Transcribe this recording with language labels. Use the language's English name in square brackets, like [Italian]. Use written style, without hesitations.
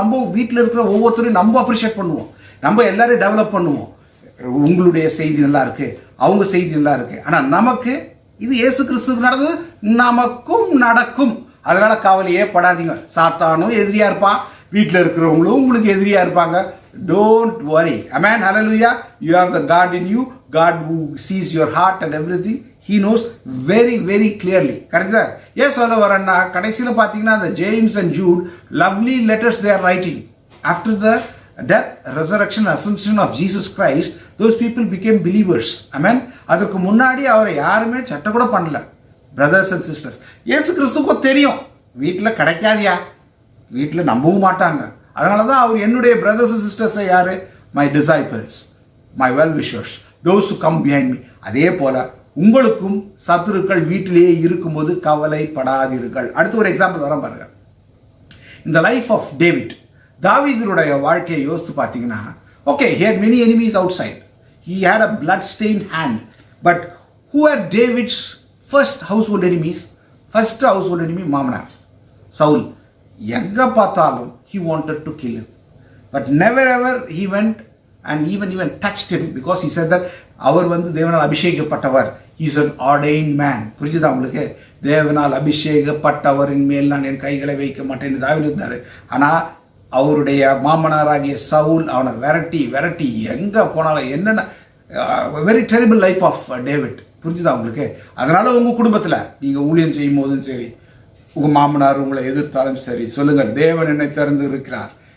[Tamil] நம்ம வீட்டில் இருக்கிற ஒவ்வொருத்தரையும் நம்ம அப்ரிஷியேட் பண்ணுவோம். நம்ம எல்லாரையும் டெவலப் பண்ணுவோம். உங்களுடைய செய்தி நல்லா இருக்கு, அவங்க செய்தி நல்லா இருக்கு. ஆனால் நமக்கு இது இயேசு கிறிஸ்துவுக்கு நடந்தது, நமக்கும் நடக்கும். அதனால கவலையே படாதீங்க. சாத்தானும் எதிரியா இருப்பான், வீட்டில் இருக்கிறவங்களும் உங்களுக்கு எதிரியா இருப்பாங்க. [English] Don't worry. Amen. Hallelujah. You have the God in you. God who sees your heart and everything. He knows very, very clearly. கரெக்டா? [Tamil] ஏன் சொல்ல வரேன்னா, கடைசியில் பார்த்தீங்கன்னா, [English] the James and Jude lovely letters they are writing. After the death, resurrection, ascension of Jesus Christ, those people became believers. Amen. [Tamil] அதுக்கு முன்னாடி அவரை யாருமே சட்டை கூட பண்ணல. [English] Brothers and sisters. [Tamil] இயேசு கிறிஸ்துவுக்கு தெரியும், வீட்டில் கிடைக்காதியா, வீட்டில் நம்பவும் மாட்டாங்க. அதனால தான் அவர் என்னுடைய பிரதர்ஸ் அண்ட் சிஸ்டர்ஸை யாரு? [English] My disciples, my well wishers, those who come behind me. [Tamil] அதே போல உங்களுக்கும் சத்துருக்கள் வீட்டிலேயே இருக்கும்போது கவலைப்படாதீர்கள். அடுத்து ஒரு எக்ஸாம்பிள் வர பாருங்க. இந்த லைஃப் ஆஃப் டேவிட், தாவீதுடைய வாழ்க்கையை யோசித்து பார்த்தீங்கன்னா, okay, [English] he had many enemies outside. He had a blood-stained hand. But who are David's first household enemies? First household enemy [Tamil] மாமனார் சவுல். எங்க பார்த்தாலும் [English] he wanted to kill him. But never ever he went and even touched him, because he said that [Tamil] அவர் வந்து தேவனால் அபிஷேகப்பட்டவர். [English] He is an ordained man. [Tamil] புரிஞ்சுதா உங்களுக்கு? தேவனால் அபிஷேகப்பட்டவரின் மேல் நான் என் கைகளை வைக்க மாட்டேன்னு தாவீது இருந்தாரு. ஆனால் அவருடைய மாமனாராகிய சவுல் அவனை விரட்டி எங்கே போனாலும் என்னென்ன [English] Very terrible life of David. [Tamil] புரிஞ்சுதா உங்களுக்கு? அதனால உங்கள் குடும்பத்தில் நீங்கள் ஊழியம் செய்யும் போதும் சரி, உங்கள் மாமனார் உங்களை எதிர்த்தாலும் சரி, சொல்லுங்கள், தேவன் என்னை திறந்து இருக்கிறார்.